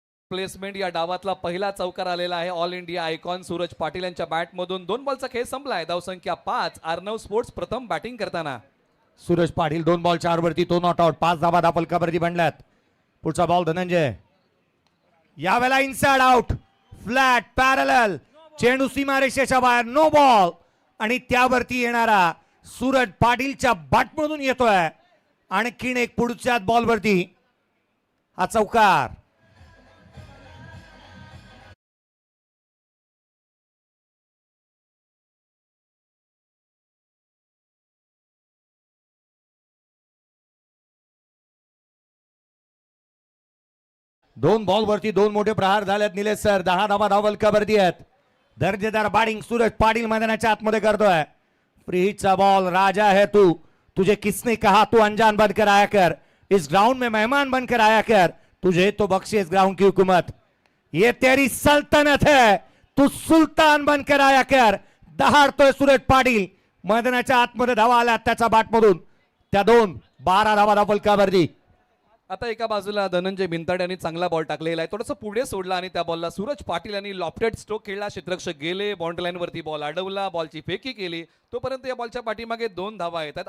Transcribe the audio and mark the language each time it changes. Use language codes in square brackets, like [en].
[mr] Placement या डावातला पहिला चौकार आलेला आहे all India icon Suraj Patil यांच्या बॅटमधून। 2 बॉलचा खेळ संपलाय, धावसंख्या 5। अर्णव स्पोर्ट्स प्रथम बॅटिंग करताना। सूरज पाटील 2 बॉल 4 वरती, 2 नॉट आउट, 5 धावा फलकावरती बनल्यात। पुढचा बॉल धनंजय, यावेळेला इनसाइड आउट, फ्लॅट पॅरलल, चेंडू सीमारेषेच्या बाहेर, नो बॉल, आणि त्यावरती येणारा सूरज पाटीलच्या बॅटमधून येतोय। आणखीन एक पुढच्याच बॉलवरती हा चौकार। दोन बॉल वरती 2 मोठे प्रहार झालेत निलेश सर। 10 धावा फलकावरती आहेत। दर्जेदार बॅटिंग सूरज पाटील मैदानाच्या आतमध्ये करतोय। फ्री हिटचा बॉल, [hi] राजा है तू, तुझे किसने कहा तू अनजान बनकर आया कर, इस ग्राउंड में मेहमान बनकर आया कर, तुझे तो बख्शे इस ग्राउंड की हुकूमत, ये तेरी सल्तनत है, तू सुलतान बनकर आया कर। [mr] दहाडतोय सूरज पाटील, मैदानाच्या आतमध्ये धावा आल्या त्याच्या बॅटमधून, त्या 12 धावा फलकावरती। आता एका बाजूला धनंजय भिंताडे यांनी चांगला बॉल टाकलेला आहे, थोडंसं पुढे सोडला आणि त्या बॉलला सूरज पाटील यांनी लॉफ्टेड स्ट्रोक खेळला। क्षेत्ररक्षक गेले, बाउंड्री लाईन वरती बॉल अडवला, बॉलची फेकी केली, तोपर्यंत या बॉलच्या पाठीमागे 2 धावा येतात।